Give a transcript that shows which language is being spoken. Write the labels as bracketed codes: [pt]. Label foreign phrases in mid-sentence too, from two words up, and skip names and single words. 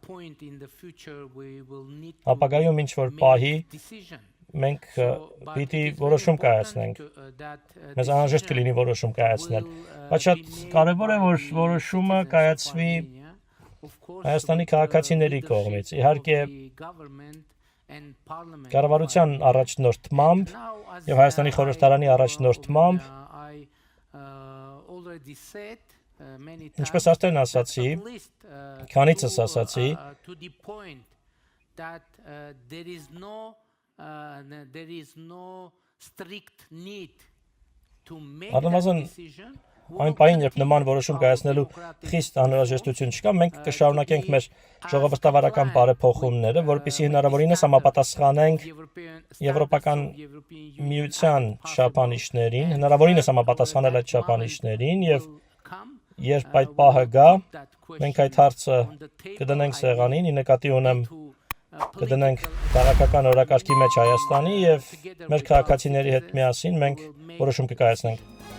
[hy] ապագայում ինչ որ պահի մենք պիտի որոշում կայացնենք։ Մեզ անհրաժեշտ կլինի որոշում կայացնել, բայց շատ կարևոր է, որ որոշումը կայացվի Հայաստանի քաղաքացիների կողմից։ Իհարկե կառավարության առաջնորդմամբ եւ Հայաստանի խորհրդարանի առաջնորդմամբ, ինչպես արդեն ասացի, քանիցս ասացի, [en] there is no strict need [hy] Առնվազն այն պահին, երբ նման որոշում կայացնելու խիստ անհրաժեշտություն չկա, մենք կշարունակենք մեր ժողովրդավարական բարեփոխումները, որպեսզի հնարավորինս համապատասխանենք Եվրոպական միության չափանիշներին, հնարավորինս համապատասխանել այդ չափանիշներին եւ երբ այդ պահը գա, մենք այդ հարցը կդնենք սեղանին, ի նկատի ունեմ կդնենք քաղաքական օրակարգի մեջ Հայաստանի եւ մեր քաղաքացիների հետ միասին մենք որոշում կկայացնենք։